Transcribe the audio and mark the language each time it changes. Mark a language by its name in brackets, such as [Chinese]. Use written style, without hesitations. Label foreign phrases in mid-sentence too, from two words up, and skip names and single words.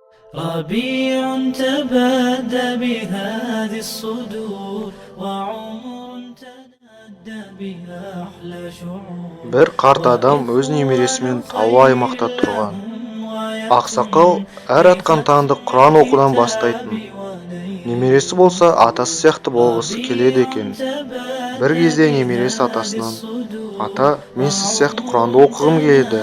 [Arabic] ربيع تبادى بهذه الصدور وعمر تنادى بها أحلى شعور. [Kazakh] Bir қарт адам өз немересімен таулы аймақта тұрған. Ақсақал әр атқан таңды Құран оқудан бастайтын. Немересі болса атасы сияқты болғысы келеді екен. Bir кезде немересі атасынан: "Ата, мен сіз сияқты Құранды оқығым келеді.